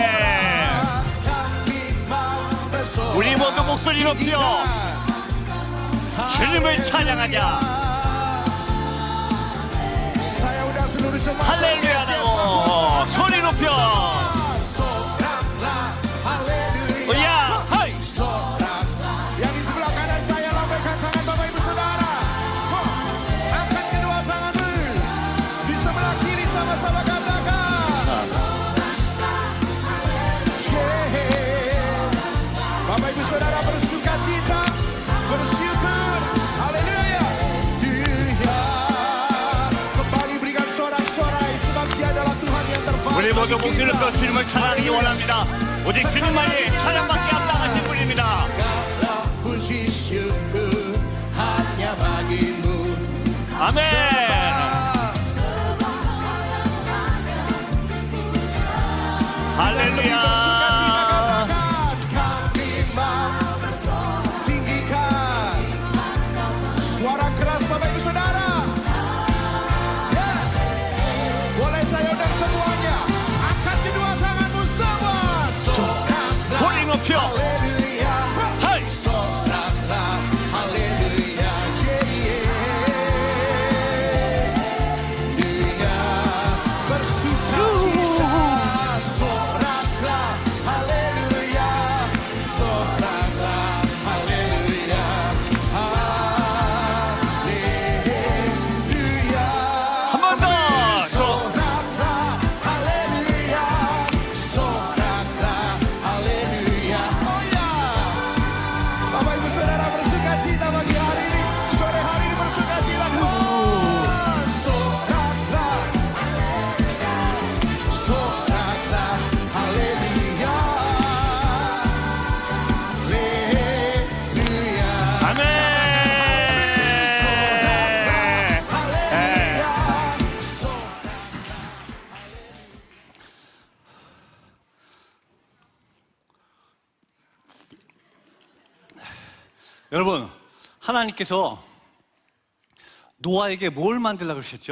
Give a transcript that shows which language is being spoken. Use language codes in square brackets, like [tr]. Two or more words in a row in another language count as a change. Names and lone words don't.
[ko] 우리 모두 목소리 높여 주님을 찬양하자. 할렐루야라고 소리 높여. 야, 하이. [id] Yang di sebelah kanan saya lambaikan tangan Bapak Ibu Saudara. Angkat kedua tanganmu. Di sebelah kiri sama-sama katakan. Bapak Ibu Saudara bersuka cita, bersyukur. Haleluya. Kembali berikan sorak-sorai sebab Dia adalah Tuhan yang terbaik. [ko] 우리 모두 목소리를 또 주님을 찬양하기 원합니다. 오직 주님만이 찬양받기 합당하신 분입니다. [id] Puji syukur hanya bagimu. [ko] 아멘. 할렐루야. [id] Kami mau tinggikan suara keras Bapak Ibu Saudara. Yes. Boleh saya undang semuanya. Angkat kedua tanganmu semua. [ko] 소리 높여. [id] Haleluya. [ko] 하이. [id] Soraklah. Haleluya. Dia bersuka cita. Soraklah. Haleluya. Soraklah. Haleluya. Haleluya. [ko] 한 번 더. [id] Soraklah. Haleluya. Soraklah. Haleluya. Oh ya. Bapak Ibu Saudara bersuka cita pagi hari ini. Sore hari ini bersuka cita. Soraklah. Soraklah. Haleluya. Haleluya. [ko] 아멘. [id] Haleluya. [ko] 여러분, 하나님께서 노아에게 뭘 만들려고 그러셨죠?